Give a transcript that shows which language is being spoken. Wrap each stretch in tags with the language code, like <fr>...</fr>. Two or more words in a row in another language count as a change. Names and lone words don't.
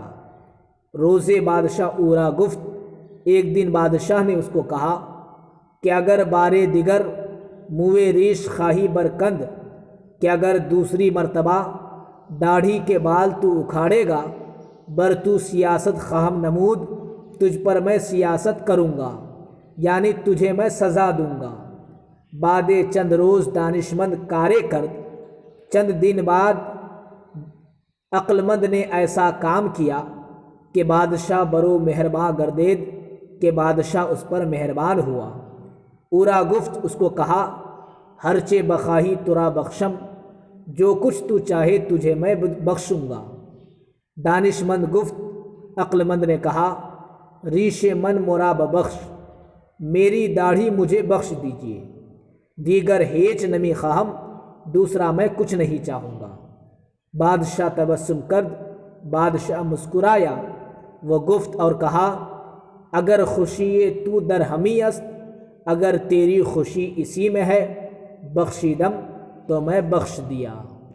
<fa>روز بادشاہ اورا گفت،</fa> <ur>ایک دن بادشاہ نے اس کو کہا</ur> <fa>کہ اگر بار دیگر موے ریش خواہی برکند،</fa> <ur>کہ اگر دوسری مرتبہ داڑھی کے بال تو اکھاڑے گا،</ur> <fa>بر تو سیاست خواہم نمود،</fa> <ur>تجھ پر میں سیاست کروں گا، یعنی تجھے میں سزا دوں گا۔</ur> <fa>بعد چند روز دانش مند کارے کرد،</fa> <ur>چند دن بعد عقل مند نے ایسا کام کیا کہ</ur> <fa>بادشاہ برو مہرباں گردید،</fa> <ur>کہ بادشاہ اس پر مہربان ہوا۔</ur> <fa>اورا گفت،</fa> <ur>اس کو کہا،</ur> <fa>ہرچے بخواہی ترا بخشم،</fa> <ur>جو کچھ تو چاہے تجھے میں بخشوں گا۔</ur> <fa>دانش مند گفت،</fa> <ur>عقل مند نے کہا،</ur> <fa>ریش من مورا ببخش،</fa> <ur>میری داڑھی مجھے بخش دیجیے۔</ur> <fa>دیگر ہیچ نمی خواہم،</fa> <ur>دوسرا میں کچھ نہیں چاہوں گا۔</ur> <fa>بادشاہ تبسم کرد،</fa> <ur>بادشاہ مسکرایا،</ur> <fa>وہ گفت</fa> <ur>اور کہا،</ur> <fa>اگر خوشی تو در ہمی است،</fa> <ur>اگر تیری خوشی اسی میں ہے، بخشیدم تو میں بخش دیا۔</ur>